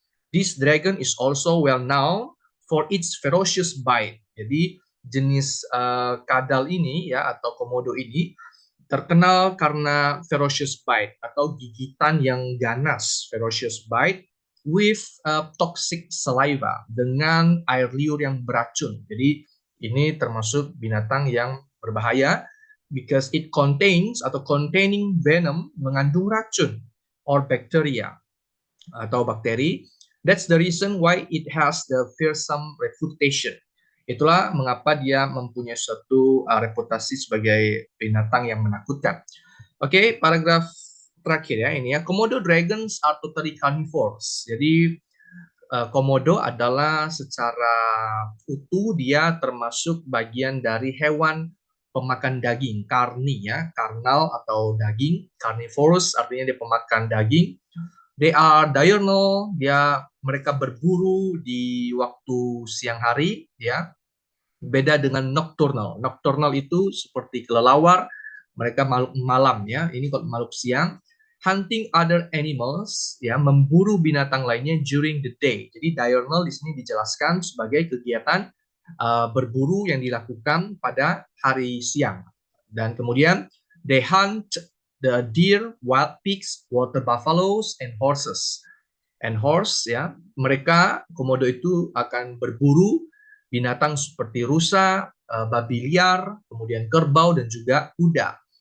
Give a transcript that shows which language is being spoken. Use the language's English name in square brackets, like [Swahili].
[English] This dragon is also well known for its ferocious bite. [Indonesian] Jadi jenis kadal ini, ya, atau komodo ini terkenal karena [English] ferocious bite [Indonesian] atau gigitan yang ganas, [English] ferocious bite with toxic saliva, [Indonesian] dengan air liur yang beracun. Jadi ini termasuk binatang yang berbahaya [English] because it contains [Indonesian] atau [English] containing venom, [Indonesian] mengandung racun, [English] or bacteria [Indonesian] atau bakteri. [English] That's the reason why it has the fearsome reputation. [Indonesian] Itulah mengapa dia mempunyai suatu reputasi sebagai binatang yang menakutkan. Oke, paragraf terakhir, ya, ini, ya. [English] Komodo dragons are totally carnivores. [Indonesian] Jadi komodo adalah secara utuh dia termasuk bagian dari hewan pemakan daging, karni, ya, karnal atau daging. Carnivorous artinya dia pemakan daging. [English] They are diurnal, [Indonesian] mereka berburu di waktu siang hari, ya. Beda dengan nocturnal. Nocturnal itu seperti kelelawar, mereka makhluk malam, ya. Ini kalau makhluk siang. [English] Hunting other animals, ya, [Indonesian] memburu binatang lainnya [English] during the day. [Indonesian] Jadi diurnal di sini dijelaskan sebagai kegiatan berburu yang dilakukan pada hari siang. Dan kemudian [English] they hunt the deer, wild pigs, water buffaloes, and horses. And horse, [Indonesian] ya, mereka komodo itu akan berburu binatang seperti rusa, babi liar, kemudian kerbau, dan juga kuda.